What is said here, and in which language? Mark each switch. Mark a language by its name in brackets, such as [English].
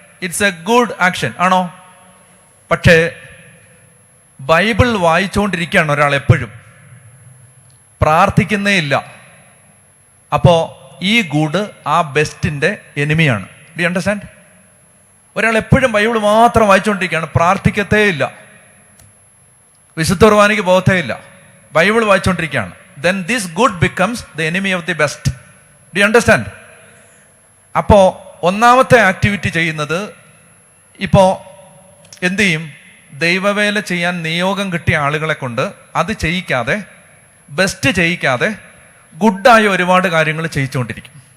[English] it's a good action [Malayalam] ആണോ? പക്ഷേ Bible വായിച്ചുകൊണ്ടിരിക്കുകയാണ് ഒരാൾ, എപ്പോഴും പ്രാർത്ഥിക്കുന്നേ ഇല്ല. അപ്പോ ഈ ഗുഡ് ആ ബെസ്റ്റിന്റെ എനിമിയാണ്. [English] Do you understand? [Malayalam] ഒരാൾ എപ്പോഴും ബൈബിൾ മാത്രം വായിച്ചുകൊണ്ടിരിക്കുകയാണ്, പ്രാർത്ഥിക്കത്തേ ഇല്ല, വിശുദ്ധ കുർബാനയ്ക്ക് പോകത്തേ ഇല്ല, Bible വായിച്ചുകൊണ്ടിരിക്കുകയാണ്. [English] then this good becomes the enemy of the best. Do you understand? [Malayalam] അപ്പോ ഒന്നാമത്തെ ആക്ടിവിറ്റി ചെയ്യുന്നത്, ഇപ്പോ എന്ത് ചെയ്യും? ദൈവവേല ചെയ്യാൻ നിയോഗം കിട്ടിയ ആളുകളെ കൊണ്ട് അത് ചെയ്യിക്കാതെ, ബെസ്റ്റ് ചെയ്യിക്കാതെ, ഗുഡായ ഒരുപാട് കാര്യങ്ങൾ ചെയ്യിച്ചുകൊണ്ടിരിക്കും.